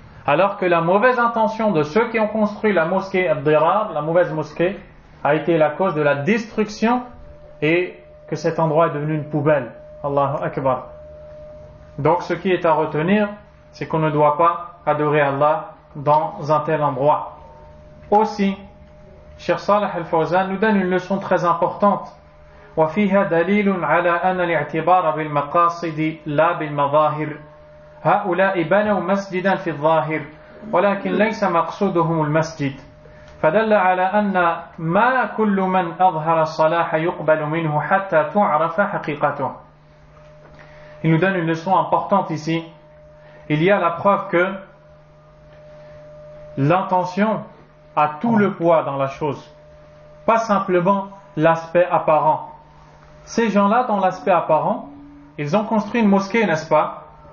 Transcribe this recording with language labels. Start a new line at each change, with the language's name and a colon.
French: Alors que la mauvaise intention de ceux qui ont construit la mosquée Ad-Dirar, la mauvaise mosquée, a été la cause de la destruction et que cet endroit est devenu une poubelle. Allahu Akbar. Donc ce qui est à retenir, c'est qu'on ne doit pas adorer Allah dans un tel endroit. Aussi, Cheikh Salih Al-Fawzan nous donne une leçon très importante.
Arabic: وفيها دليل على أن الاعتبار بالمقاصد لا بالمظاهر. هؤلاء بنوا مسجدا في الظاهر ولكن ليس مقصودهم المسجد. فدل على أن ما كل من أظهر الصلاح يقبل منه حتى تعرف حقيقته.
French: Il nous donne une leçon importante ici. Il y a la preuve que l'intention a tout le poids dans la chose, pas simplement l'aspect apparent. Ces gens-là, dans l'aspect apparent, ils ont construit une mosquée, n'est-ce pas?